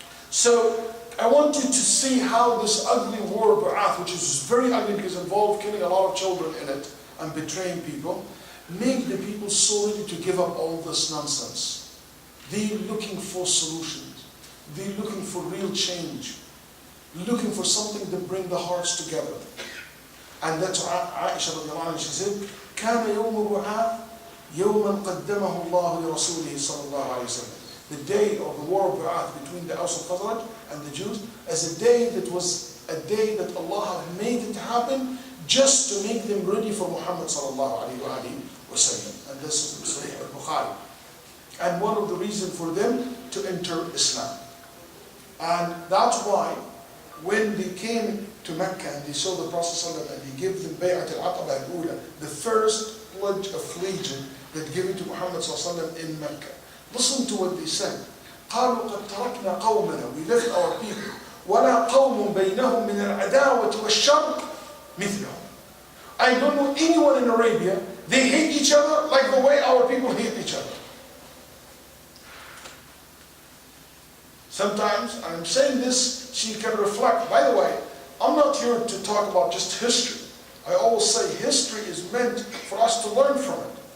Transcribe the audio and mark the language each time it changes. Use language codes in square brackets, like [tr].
[en] So I want you to see how this ugly war, Bu'ath, which is very ugly because it involved killing a lot of children in it and betraying people, make the people so ready to give up all this nonsense. They're looking for solutions. They're looking for real change. Looking for something to bring the hearts together. And that's why Aisha radiallahu anha, she said, [ar] كان يوم بعاث يوما قدمه الله لرسوله صلى الله عليه وسلم. [en] The day of the war of Bu'ath between the Aus and Khazraj and the Jews as a day that was a day that Allah had made it happen just to make them ready for Muhammad sallallahu alayhi wa sallam. And this is Sahih al-Bukhari. And one of the reasons for them to enter Islam. And that's why when they came to Mecca and they saw the Prophet ﷺ and he gave them Bay'at al-Aqaba al-Ula, the first pledge of allegiance that given to Muhammad ﷺ in Mecca. Listen to what they said. [ar] قالوا قد تركنا قومنا, [en] we left our people, [ar] ولا قوم بينهم من العداوة والشر مثلهم. [en] I don't know anyone in Arabia, they hate each other like the way our people hate each other. Sometimes, I'm saying this so you can reflect. By the way, I'm not here to talk about just history. I always say history is meant for us to learn from it.